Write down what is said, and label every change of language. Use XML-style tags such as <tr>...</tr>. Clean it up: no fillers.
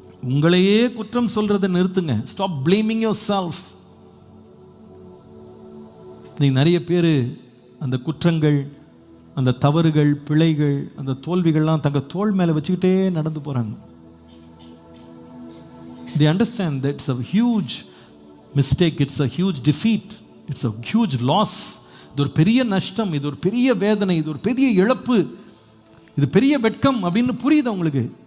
<ta>உங்களையே குற்றம் சொல்றதை நிறுத்துங்க.</ta> <en>Stop blaming yourself.</en> <ta>நீ நிறைய பேர் அந்த குற்றங்கள், அந்த தவறுகள், பிழைகள், அந்த தோல்விகள்லாம் தங்க தோள் மேலே வச்சுக்கிட்டே நடந்து போகிறாங்க.</ta> <en>They understand that it's a huge mistake, it's a huge defeat, it's a huge loss.</en> <ta>இது ஒரு பெரிய நஷ்டம், இது ஒரு பெரிய வேதனை, இது ஒரு பெரிய இழப்பு, இது பெரிய வெட்கம் அப்படின்னு புரியுது அவங்களுக்கு.</ta>